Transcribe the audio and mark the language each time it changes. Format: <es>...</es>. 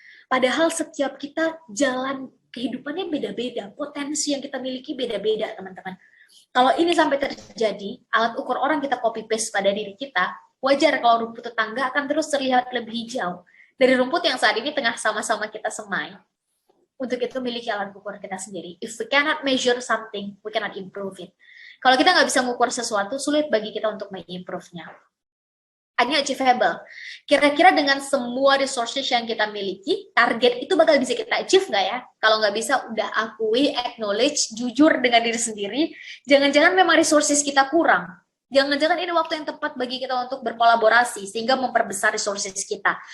<id>Padahal setiap kita jalan kehidupannya beda-beda, potensi yang kita miliki beda-beda, teman-teman. Kalau ini sampai terjadi, alat ukur orang kita copy paste pada diri kita, wajar kalau rumput tetangga akan terus terlihat lebih hijau dari rumput yang saat ini tengah sama-sama kita semai. Untuk itu miliki alat ukur kita sendiri.</id> <en>If we cannot measure something, we cannot improve it.</en> <id>Kalau kita nggak bisa mengukur sesuatu, sulit bagi kita untuk mengimprove-nya. Hanya achievable. Kira-kira dengan semua resources yang kita miliki, target itu bakal bisa kita achieve nggak ya? Kalau nggak bisa, udah akui, acknowledge, jujur dengan diri sendiri. Jangan-jangan memang resources kita kurang. Jangan-jangan ini waktu yang tepat bagi kita untuk berkolaborasi, sehingga memperbesar resources kita.</id>